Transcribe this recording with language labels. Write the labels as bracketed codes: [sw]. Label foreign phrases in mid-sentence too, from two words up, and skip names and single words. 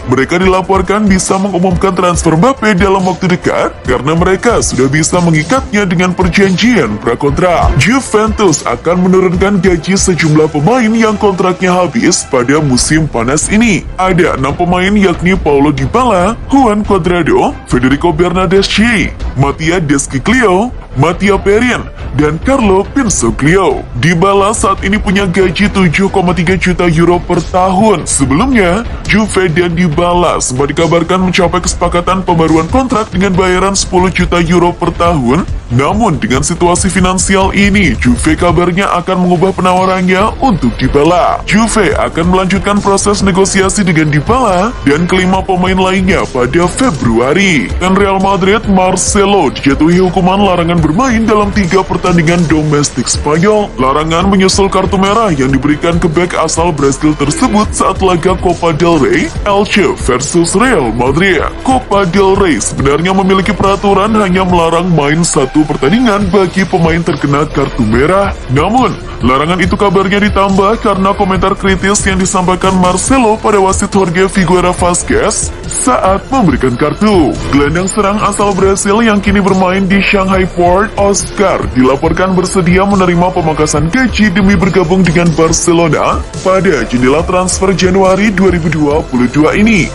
[id] Mereka dilaporkan bisa mengumumkan transfer Mbappe dalam waktu dekat karena mereka sudah bisa mengikatnya dengan perjanjian prakontrak. Juventus akan menurunkan gaji sejumlah pemain yang kontraknya habis pada musim panas ini. Ada 6 pemain yakni Paulo Dybala, Juan Cuadrado, Federico Bernardeschi, Mattia Desciglio, Mattia Perin, dan Carlo Pinsoglio. Dybala saat ini punya gaji 7,3 juta euro per tahun. Sebelumnya, Juve dan Dybala sempat dikabarkan mencapai kesepakatan pembaruan kontrak dengan bayaran 10 juta euro per tahun. Namun dengan situasi finansial ini, Juve kabarnya akan mengubah penawarannya untuk Dybala. Juve akan melanjutkan proses negosiasi dengan Dybala dan kelima pemain lainnya pada Februari. Dan Real Madrid, Marcelo dijatuhi hukuman larangan bermain dalam 3 pertandingan domestik Spanyol. Larangan menyusul kartu merah yang diberikan ke bek asal Brasil tersebut saat laga Copa del Rey, Elche versus Real Madrid. Copa del Rey sebenarnya memiliki peraturan hanya melarang main satu pertandingan bagi pemain terkena kartu merah. Namun, larangan itu kabarnya ditambah karena komentar kritis yang disampaikan Marcelo pada wasit Jorge Figueira Vazquez saat memberikan kartu. Gelandang serang asal Brasil yang kini bermain di Shanghai Port, Oscar, dilaporkan bersedia menerima pemangkasan gaji demi bergabung dengan Barcelona pada jendela transfer Januari 2022 ini.